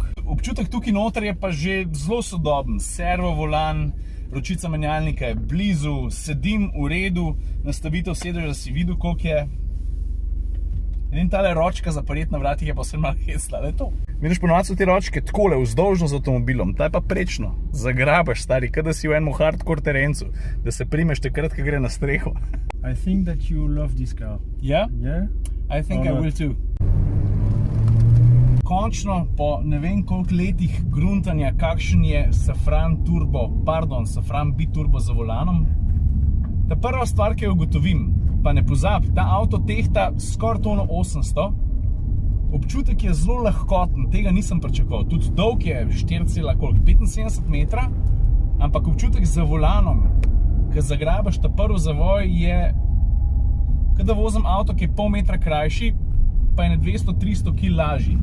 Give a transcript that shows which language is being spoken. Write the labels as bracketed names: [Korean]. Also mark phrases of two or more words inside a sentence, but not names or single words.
[Slovenian] Občutek tukaj noter je pa že zelo sodoben. Servo volan, ročica menjalnika je blizu, sedim v redu, nastavitev sedeža si videl, koliko je. In tale ročka za prijet na vratih je pa vse malo hecla, le to. Vidiš, ponovadi so te ročke takole, vzdolžno z avtomobilom, ta je pa prečno. Zagrabaš, stari, kada si v enem hardcore terencu, da se primeš takrat, ko gre na streho. [English] I think that you love this car. Yeah? Yeah? I think I will too. [Slovenian] Končno, po ne vem koliko letih gruntanja, kakšen je safran biturbo za volanom, ta prva stvar, ki jo ugotovim, pa ne pozabi, ta avto tehta skoraj tono 800, občutek je zelo lahkoten, tega nisem pričakoval, tudi dolg je 4,75 metra, ampak občutek za volanom, ko zagrabaš ta prvi zavoj, je, kot da vozim avto, ki je pol metra krajši, pa je na 200-300 kg lažji.